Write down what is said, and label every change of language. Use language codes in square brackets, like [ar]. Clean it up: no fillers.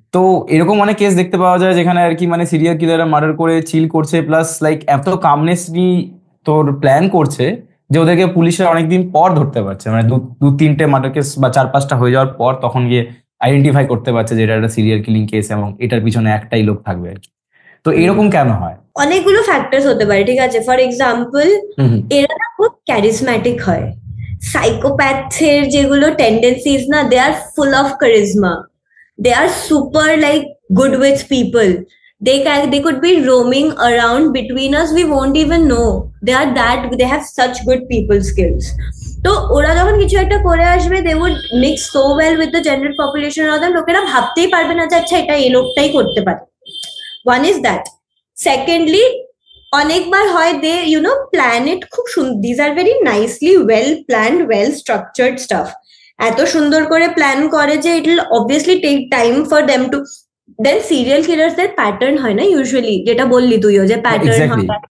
[bn] তো এরকম অনেক কেস দেখতে পাওয়া যায় যেখানে আর কি মানে সিরিয়াল কিলাররা মার্ডার করে চিল করছে, প্লাস লাইক এত কামনেস নিয়ে তোর প্ল্যান করছে যে ওদেরকে পুলিশের অনেকদিন পর ধরতে পারছে, মানে 2-3টে মার্ডার কেস বা 4-5টা হয়ে যাওয়ার পর তখন গিয়ে আইডেন্টিফাই করতে পারছে যে এটা একটা সিরিয়াল কিলিং কেস এবং এটার পিছনে একটাই লোক থাকবে আর কি। তো এরকম কেন হয়? অনেকগুলো ফ্যাক্টরস হতে পারে, ঠিক আছে, [en] For example এরা না খুব ক্যারিজম্যাটিক হয়, সাইকোপ্যাথের যেগুলো টেন্ডেন্সিজ না, they are full of charisma, they are super like good with people, they could be roaming around between us, we won't even know, they have such good people skills. [bn] তো ওরা যখন কিছু একটা করে আসবে, [en] they would mix so well with the general population, [bn] ওদের লোকেরা ভাবতেই পারবে না যে আচ্ছা এটা এই লোকটাই করতে পারে। [en] one is that. secondly, অনেকবার হয় they you know plan it খুব সুন্দর, these are very nicely well planned, well structured stuff, [bn] এত সুন্দর করে প্ল্যান করে যে [en] it will obviously take time for them to, then serial কিলারসদের pattern হয় না usually, [bn] যেটা বললি তুইও যে প্যাটার্ন হয়,